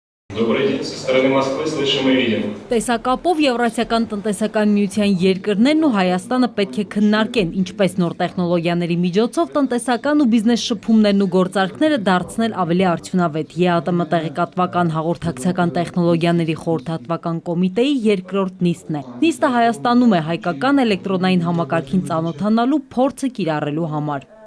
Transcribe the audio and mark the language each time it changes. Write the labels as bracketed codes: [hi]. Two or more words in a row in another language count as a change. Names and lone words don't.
[ru] Добрый день, со стороны Москвы слышим и видим. [hy] Տեսակապով Եվրասիական տնտեսական միության երկրներն ու Հայաստանը պետք է քննարկեն, ինչպես նոր տեխնոլոգիաների միջոցով տնտեսական ու բիզնես շփումներն ու գործարքները դարձնել ավելի արդյունավետ։ ԵԱՏՄ տեղեկատվական հաղորդակցական տեխնոլոգիաների խորհրդատվական կոմիտեի երկրորդ նիստն է։ Նիստը Հայաստանում է հայկական էլեկտրոնային համակարգին ծանոթանալու փորձը կիրառելու համար։